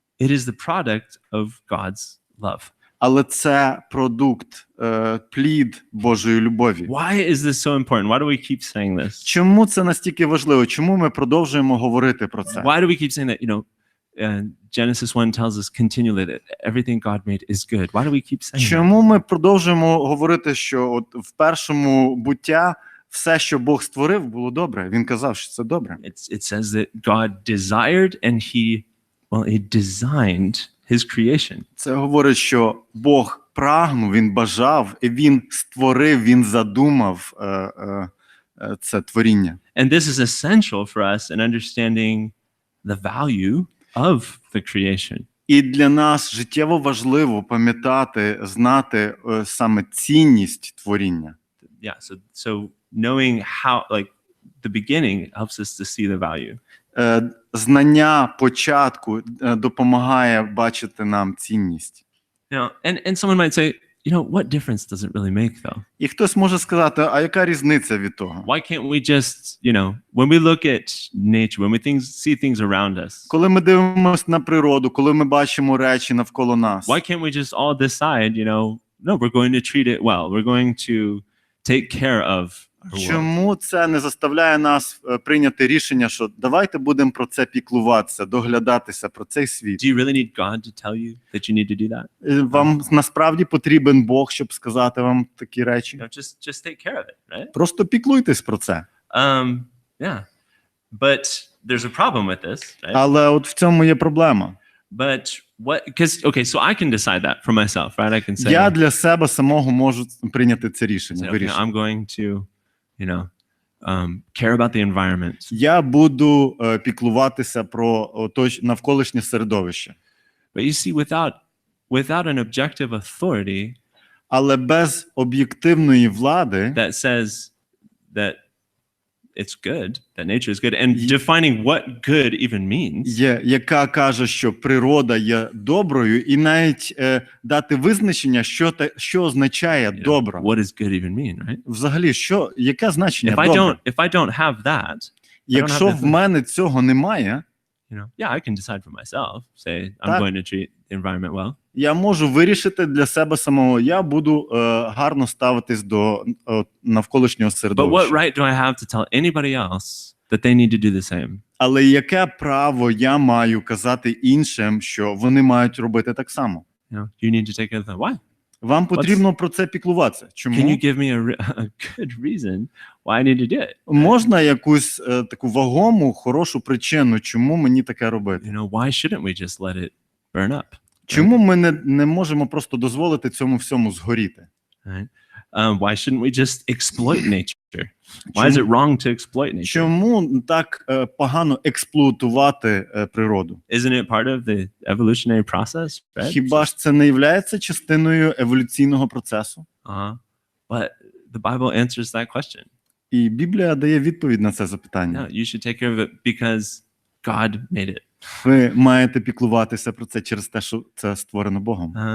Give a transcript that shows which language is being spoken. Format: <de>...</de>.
<en>It is the product of God's love.</en> <uk>Але це продукт, плід Божої любові.</uk> <en>Why is this so important? Why do we keep saying this?</en> <uk>Чому це настільки важливо? Чому ми продовжуємо говорити про це?</uk> <en>Why do we keep saying that? Genesis 1 tells us continually that everything God made is good. Why do we keep saying that?</en> <uk>Чому ми продовжуємо говорити, що от в першому буття все, що Бог створив, було добре? Він казав, що це добре.</uk> <en>It says that God desired and he designed his creation.</en> <uk>Це говорить, що Бог прагнув, він бажав, і він створив, він задумав це творіння.</uk> <en>And this is essential for us in understanding the value of the creation.</en> <uk>І для нас життєво важливо пам'ятати, знати саме цінність творіння.</uk> <en>Yeah, so knowing how, like, the beginning helps us to see the value.</en> <uk>Знання початку допомагає бачити нам цінність.</uk> <en>And someone might say, what difference does it really make, though?</en> <uk>І хтось може сказати, а яка різниця від того?</uk> <en>Why can't we just, when we look at nature, when we see things around us,</en> <uk>Коли ми дивимося на природу, коли ми бачимо речі навколо нас,</uk> <en>why can't we just all decide, no, we're going to treat it well. We're going to take care of our world.</en> <uk>Чому це не заставляє нас прийняти рішення, що давайте будемо про це піклуватися, доглядатися про цей світ?</uk> <en>Do you really need God to tell you that you need to do that?</en> <uk>Вам насправді потрібен Бог, щоб сказати вам такі речі?</uk> <en>Just take care of it, right?</en> <uk>Просто піклуйтесь про це.</uk> <en>Yeah. But there's a problem with this, right?</en> <uk>Але от в цьому є проблема.</uk> <en>But so I can decide that for myself, right? I can say,</en> <uk>Я для себе самого можу прийняти це рішення,</uk> <en>okay,</en> <uk>вирішити.</uk> <en>I'm going to, care about the environment.</en> <uk>Я буду піклуватися про навколишнє середовище.</uk> <en>But you see, without an objective authority,</en> <uk>Але без об'єктивної влади,</uk> <en>that says that it's good, that nature is good, and defining what good even means,</en> <uk>яка каже, що природа є доброю, і навіть дати визначення, що означає добро.</uk> <en>what does good even mean, right?</en> <uk>Взагалі, яке значення добро?</uk> <en>If I don't have that,</en> <uk>Якщо в мене цього немає,</uk> <en>yeah, I can decide for myself, say I'm</en> <uk>Так.</uk> <en>going to treat the environment well.</en> <uk>я можу вирішити для себе самого, я буду гарно ставитись до навколишнього</uk> <en>But what</en> <uk>середовища.</uk> <en>right do I have to tell anybody else that they need to do the same?</en> <uk>Але яке право я маю казати іншим, що вони мають робити так само?</uk> <en>You need to take care of that. Why?</en> <uk>Вам потрібно про це піклуватися.</uk> <en>Can</en> <uk>Чому?</uk> <en>you give me a good reason why I need to do it?</en> <uk>Можна якусь таку вагому, хорошу причину, чому мені таке робити?</uk> <en>Why shouldn't we just let it burn up?</en> <uk>Чому ми не можемо просто дозволити цьому всьому згоріти?</uk> <en>Right? Why shouldn't we just exploit nature? Why is it wrong to exploit nature?</en> <uk>Чому так погано експлуатувати природу?</uk> <en>Isn't it part of the evolutionary process? Right?</en> <uk>Хіба ж це не є частиною еволюційного процесу?</uk> <en>But the Bible answers that question.</en> <uk>І Біблія дає відповідь на це запитання.</uk> <en>No, you should take care of it because God made it.</en> <uk>Ви маєте піклуватися про це через те, що це створено Богом.</uk>